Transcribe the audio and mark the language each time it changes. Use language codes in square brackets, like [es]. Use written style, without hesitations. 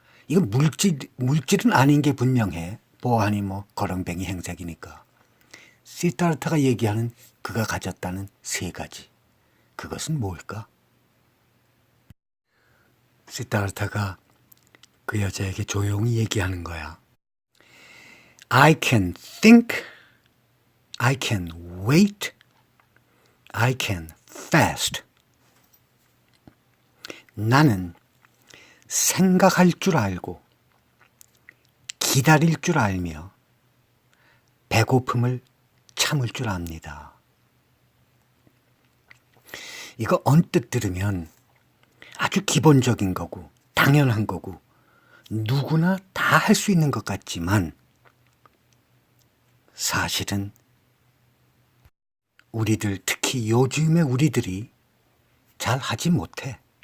[ko] 이거 물질은 아닌 게 분명해. 보아하니 거렁뱅이 행색이니까. 시다르타가 얘기하는 그가 가졌다는 3가지. 그것은 뭘까? 시다르타가 그 여자에게 조용히 얘기하는 거야. [en] I can think, I can wait, I can fast. [ko] 나는 생각할 줄 알고 기다릴 줄 알며 배고픔을 참을 줄 압니다. 이거 언뜻 들으면 아주 기본적인 거고 당연한 거고 누구나 다 할 수 있는 것 같지만 사실은 우리들, 특히 요즘의 우리들이 잘 하지 못해.